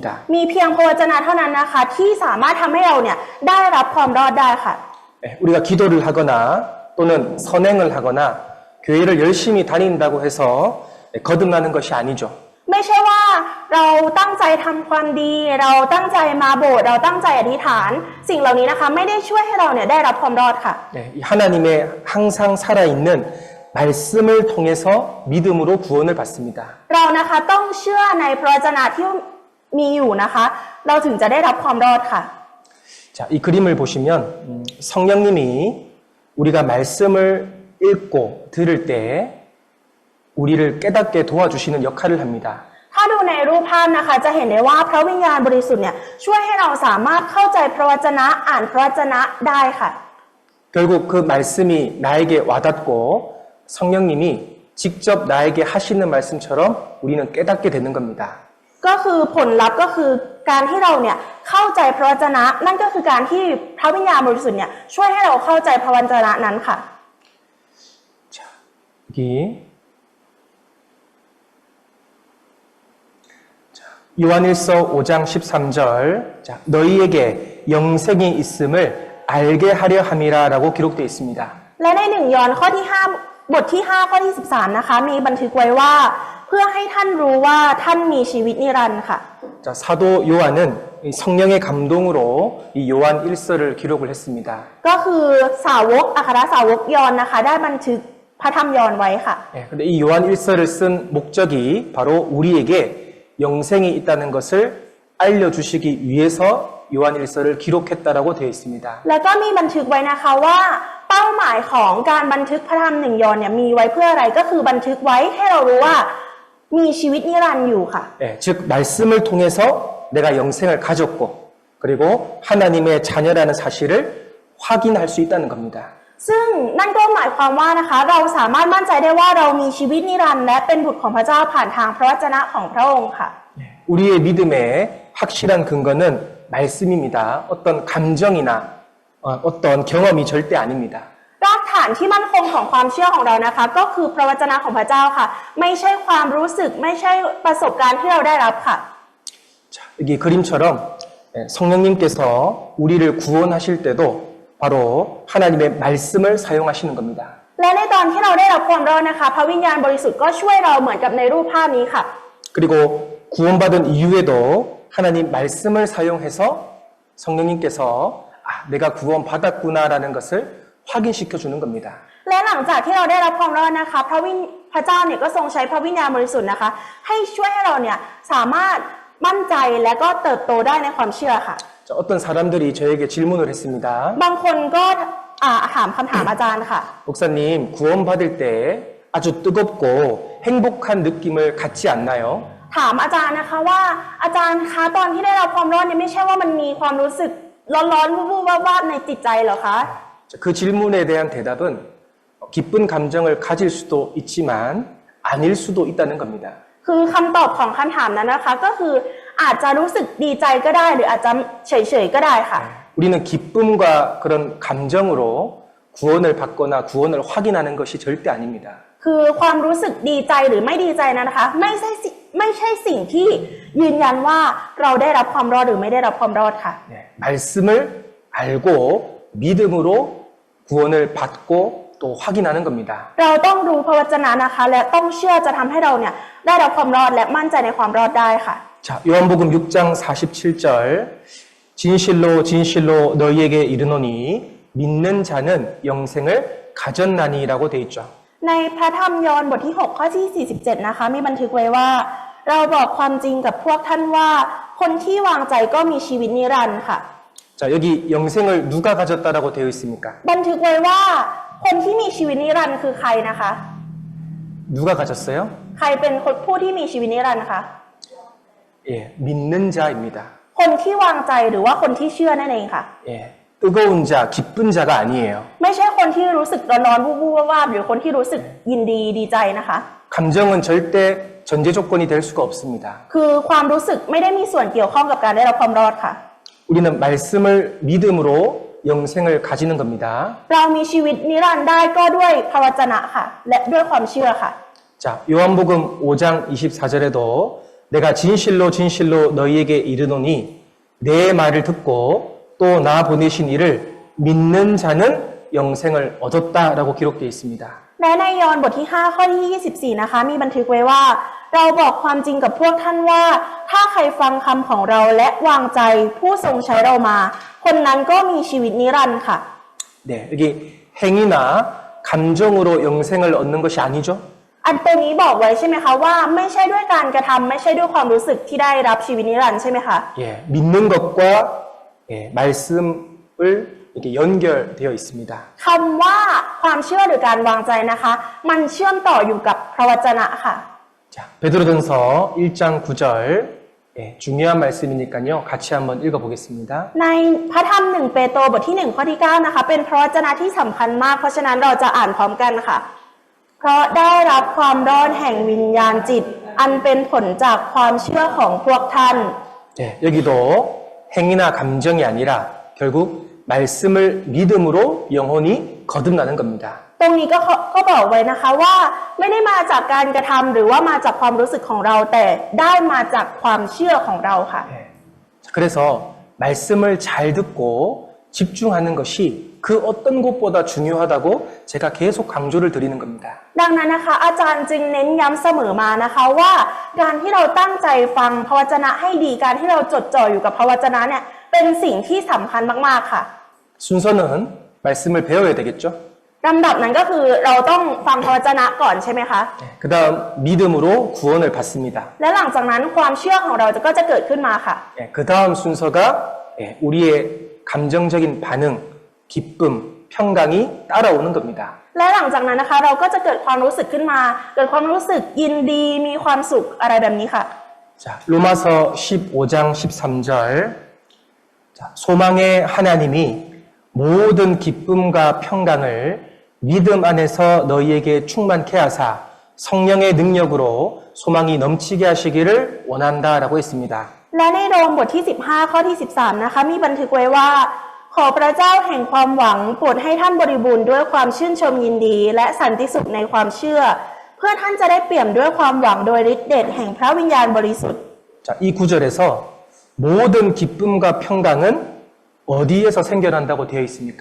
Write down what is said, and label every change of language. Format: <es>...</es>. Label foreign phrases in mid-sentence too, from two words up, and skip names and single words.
<th>มีเพียงพระวจนะเท่านั้นนะคะที่สามารถทำให้เราเนี่ยได้รับความรอดได้ค่ะ</th> <ko>예, 우리가 기도를 하거나 또는 선행을 하거나 교회를 열심히 다닌다고 해서 거듭나는 것이 아니죠.</ko> <th>ไม่ใช่ว่าเราตั้งใจทำความดีเราตั้งใจมาโบสถ์เราตั้งใจอธิษฐาน สิ่งเหล่านี้นะคะไม่ได้ช่วยให้เราเนี่ยได้รับความรอดค่ะ</th> <ko>예, 이 하나님의 항상 살아있는 말씀을 통해서 믿음으로 구원을 받습니다.</ko> <th>เรานะคะต้องเชื่อในพระวจนะที่มีอยู่นะคะเราถึงจะได้รับความรอดค่ะ</th> <ko>자, 이 그림을 보시면 성령님이 우리가 말씀을 읽고 들을 때 우리를 깨닫게 도와주시는 역할을 합니다.</ko> <th>ถ้าดูในรูปภาพนะคะจะเห็นได้ว่าพระวิญญาณบริสุทธิ์เนี่ยช่วยให้เราสามารถเข้าใจพระวจนะอ่านพระวจนะได้ค่ะ</th> <ko>결국 그 말씀이 나에게 와닿고 성령님이 직접 나에게 하시는 말씀처럼 우리는 깨닫게 되는 겁니다.</ko> <th>ก็คือผลลัพธ์ก็คือการที่เราเนี่ยเข้าใจพระวจนะนั่นก็คือการที่พระวิญญาณบริสุทธิ์เนี่ยช่วยให้เราเข้าใจพระวจนะนั้นค่ะ</th> <ko>자, 여기 요한일서 5장 13절 자, 너희에게 영생이 있음을 알게 하려 함이라라고 기록되어 있습니다.</ko> <th>และใน1 ยอห์นข้อที่5บทที่5ข้อที่13นะคะมีบันทึกไว้ว่าเพื่อให้ท่านรู้ว่าท่านมีชีวิตนิรันดร์ค่ะ</th> <ko>자, 사도 요한은 이 성령의 감동으로 이 요한 1서를 기록을 했습니다.</ko> <th>ก็คือสาวกอัครสาวกยอห์นนะคะได้บันทึกพระธรรมยอห์นไว้ค่ะ</th> <ko>예, 근데 이 요한 1서를 쓴 목적이 바로 우리에게 영생이 있다는 것을 알려주시기 위해서 요한 1서를 기록했다라고 되어 있습니다.</ko> <th>แล้วก็มีบันทึกไว้นะคะว่าเป้าหมายของการบันทึกพระธรรม1 ยอห์นเนี่ยมีไว้เพื่ออะไรก็คือบันทึกไว้ให้เรารู้ว่ามีชีวิตนิรันดร์อยู่ค่ะ</th> <ko>예, 즉 말씀을 통해서 내가 영생을 가졌고 그리고 하나님의 자녀라는 사실을 확인할 수 있다는 겁니다.</ko> <th>ซึ่งนั่นก็หมายความว่านะคะเราสามารถมั่นใจได้ว่าเรามีชีวิตนิรันดร์และเป็นบุตรของพระเจ้าผ่านทางพระวจนะของพระองค์ค่ะ</th> <ko>우리의 믿음의 확실한 근거는 말씀입니다. 어떤 감정이나 어떤 경험이 절대 아닙니다.</ko> <th>รากฐานที่มั่นคงของความเชื่อของเรานะคะก็คือพระวจนะของพระเจ้าค่ะไม่ใช่ความรู้สึกไม่ใช่ประสบการณ์ที่เราได้รับค่ะ</th> <ko>자, 여기 그림처럼 성령님께서 우리를 구원하실 때도 바로 하나님의 말씀을 사용하시는 겁니다.</ko> <th>และในตอนที่เราได้รับความรอดนะคะพระวิญญาณบริสุทธิ์ก็ช่วยเราเหมือนกับในรูปภาพนี้ค่ะ</th> <ko>그리고 구원받은 이후에도 하나님 말씀을 사용해서 성령님께서 내가 구원받았구나라는 것을 확인시켜 주는 겁니다.</ko> <th>และหลังจากที่เราได้รับความรอดนะคะพระเจ้าเนี่ยก็ทรงใช้พระวิญญาณบริสุทธิ์นะคะให้ช่วยให้เราเนี่ยสามารถมั่นใจและก็เติบโตได้ในความเชื่อค่ะ</th> <ko>자, 어떤 사람들이 저에게 질문을 했습니다.</ko> <th>บางคนก็ถามคำถามอาจารย์ค่ะ</th> <ko>목사님, 구원받을 때 아주 뜨겁고 행복한 느낌을 갖지 않나요?</ko> <th>ถามอาจารย์นะคะว่าอาจารย์คะตอนที่ได้รับความรอดเนี่ยไม่ใช่ว่ามันมีความรู้สึกร้อนๆวูบๆวาบๆในจิตใจเหรอคะ</th> <ko>자, 그 질문에 대한 대답은 기쁜 감정을 가질 수도 있지만 아닐 수도 있다는 겁니다.</ko> <th>คือคำตอบของคำถามนั้นนะคะก็คืออาจจะรู้สึกดีใจก็ได้หรืออาจจะเฉยๆก็ได้ค่ะ</th> <ko>우리는 기쁨과 그런 감정으로 구원을 받거나 구원을 확인하는 것이 절대 아닙니다.</ko> <th>คือความรู้สึกดีใจหรือไม่ดีใจนั้นนะคะไม่ใช่สิ่งที่ยืนยันว่าเราได้รับความรอดหรือไม่ได้รับความรอดค่ะ</th> <ko>네, 말씀을 알고 믿음으로 구원을 받고 또 확인하는 겁니다.</ko> <th>เราต้องรู้พระวจนะนะคะและต้องเชื่อจะทำให้เราเนี่ยได้รับความรอดและมั่นใจในความรอดได้ค่ะ</th> <ko>자, 요한복음 6장 47절 진실로 진실로 너희에게 이르노니 믿는 자는 영생을 가졌나니라고 돼 있죠.</ko> <th>ในพระธรรมยอห์นบทที่6ข้อที่47นะคะมีบันทึกไว้ว่าเราบอกความจริงกับพวกท่านว่าคนที่วางใจก็มีชีวิตนิรันดร์ค่ะ</th> <ko>자, 여기 영생을 누가 가졌다라고 되어 있습니까?</ko> <th>บันทึกไว้ว่าคนที่มีชีวิตนิรันดร์คือใครนะคะ</th> <ko>누가 가졌어요?</ko> <th>ใครเป็นคนผู้ที่มีชีวิตนิรันดร์คะ</th> <ko>예, 믿는 자입니다.</ko> <th>คนที่วางใจหรือว่าคนที่เชื่อนั่นเองค่ะ</th> <ko>예, 뜨거운 자, 기쁜 자가 아니에요.</ko> <th>ไม่ใช่คนที่รู้สึกร้อนๆวูบๆวาบๆหรือคนที่รู้สึกยินดีดีใจนะคะ</th> <ko>감정은 절대 전제 조건이 될 수가 없습니다.</ko> <th>คือความรู้สึกไม่ได้มีส่วนเกี่ยวข้องกับการได้รับความรอดค่ะ</th> <ko>우리는 말씀을 믿음으로 영생을 가지는 겁니다.</ko> <th>เรามีชีวิตนิรันดร์ได้ก็ด้วยพระวจนะค่ะ และด้วยความเชื่อค่ะ</th> <ko>자, 요한복음 5장 24절에도 내가 진실로 진실로 너희에게 이르노니 내 말을 듣고 또 나 보내신 이를 믿는 자는 영생을 얻었다라고 기록되어 있습니다.</ko> <th>และในยอห์นบทที่5ข้อที่24นะคะมีบันทึกไว้ว่าเราบอกความจริงกับพวกท่านว่าถ้าใครฟังคำของเราและวางใจผู้ทรงใช้เรามาคนนั้นก็มีชีวิตนิรันดร์ค่ะ</th> <ko>네, 여기 행위나 감정으로 영생을 얻는 것이 아니죠.</ko> <th>อันตรงนี้บอกไว้ใช่ไหมคะว่าไม่ใช่ด้วยการกระทำไม่ใช่ด้วยความรู้สึกที่ได้รับชีวิตนิรันดร์ใช่ไหมคะ</th> <ko>예, 믿는 것과 예, 말씀을 이렇게 연결되어 있습니다.</ko> <th>คำว่าความเชื่อหรือการวางใจนะคะมันเชื่อมต่ออยู่กับพระวจนะค่ะ</th> <ko>자, 베드로전서 1장 9절 예, 중요한 말씀이니까요. 같이 한번 읽어보겠습니다.</ko> <th>ในพระธรรม1เปโตรบทที่1ข้อที่9นะคะเป็นพระวจนะที่สำคัญมากเพราะฉะนั้นเราจะอ่านพร้อมกันค่ะ เพราะได้รับความรอดแห่งวิญญาณจิตอันเป็นผลจากความเชื่อของพวกท่าน</th> <ko>네, 여기도 행위나 감정이 아니라 결국 말씀을 믿음으로 영혼이 거듭나는 겁니다.</ko> <th>ตรงนี้ก็บอกไว้นะคะว่าไม่ได้มาจากการกระทำหรือว่ามาจากความรู้สึกของเราแต่ได้มาจากความเชื่อของเราค่ะ</th> <ko>네. 그래서 말씀을 잘 듣고 집중하는 것이 그 어떤 것보다 중요하다고 제가 계속 강조를 드리는 겁니다.</ko> <th>ดังนั้นนะคะอาจารย์จึงเน้นย้ำเสมอมานะคะว่าการที่เราตั้งใจฟังพระวจนะให้ดีการที่เราจดจ่ออยู่กับพระวจนะเนี่ยเป็นสิ่งที่สำคัญมากๆค่ะ</th> <ko>순서는 말씀을 배워야 되겠죠.</ko> <th>ลำดับนั้นก็คือเราต้องฟังพระวจนะก่อนใช่ไหมคะ</th> <ko>네, 그 다음 믿음으로 구원을 받습니다.</ko> <th>และหลังจากนั้นความเชื่อของเราก็จะเกิดขึ้นมาค่ะ</th> <ko>네, 그 다음 순서가 네, 우리의 감정적인 반응, 기쁨, 평강이 따라오는 겁니다.</ko> <th>และหลังจากนั้นนะคะเราก็จะเกิดความรู้สึกขึ้นมาเกิดความรู้สึกยินดีมีความสุขอะไรแบบนี้ค่ะ</th> <ko>자, 로마서 15장 13절 자, 소망의 하나님이 모든 기쁨과 평강을 믿음 안에서 너희에게 충만케 하사 성령의 능력으로 소망이 넘치게 하시기를 원한다라고 했습니다.</ko> <th>และในโรมบทที่15ข้อที่13นะคะมีบันทึกไว้ว่าขอพระเจ้าแห่งความหวังโปรดให้ท่านบริบูรณ์ด้วยความชื่นชมยินดีและสันติสุขในความเชื่อเพื่อท่านจะได้เปี่ยมด้วยความหวังโดยฤทธิ์เดชแห่งพระวิญญาณบริสุทธิ์</th> <ko>자, 이 구절에서 모든 기쁨과 평강은 어디에서 생겨난다고 되어 있습니까?</ko>